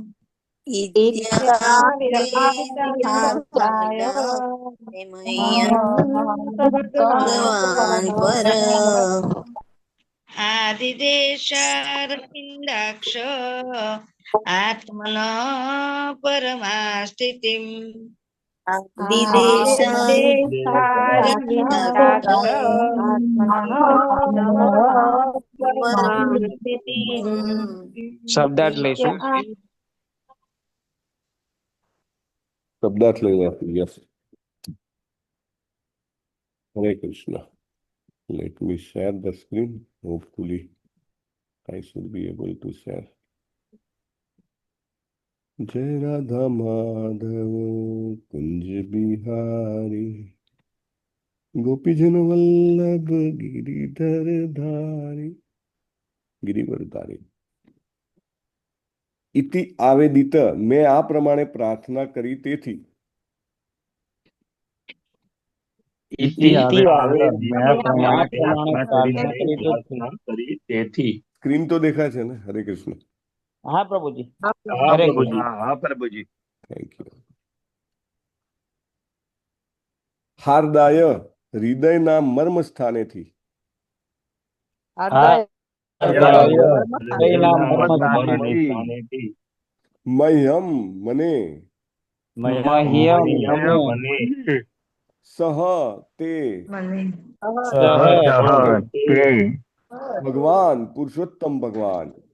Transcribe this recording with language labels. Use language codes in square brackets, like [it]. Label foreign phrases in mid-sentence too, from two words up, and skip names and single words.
[sa] भगवान् परः आदिदेशारविन्दाक्ष आत्मनः परमा स्थितिम् [gu] શબ્દાર્થ લઈશું. શબ્દાર્થ લઈ લો. યસ. હરે કૃષ્ણ. [en] Let me share the screen. Hopefully, I should be able to share. [hi] जय राधा माधव कुंज बिहारी गोपीजन वल्लभ गिरिधर धारी गिरिवर धारी. [sa] इति आवेदित [gu] મેં આ પ્રમાણે પ્રાર્થના કરી તેથી સ્ક્રીન તો દેખાય છે ને? હરે કૃષ્ણ. હા પ્રભુજી. હા પ્રભુજી. [en] Thank you. [gu] હાર્દાય હૃદયના મર્મ સ્થાનેથી મહ્યમ મને સહ તે ભગવાન પુરુષોત્તમ ભગવાન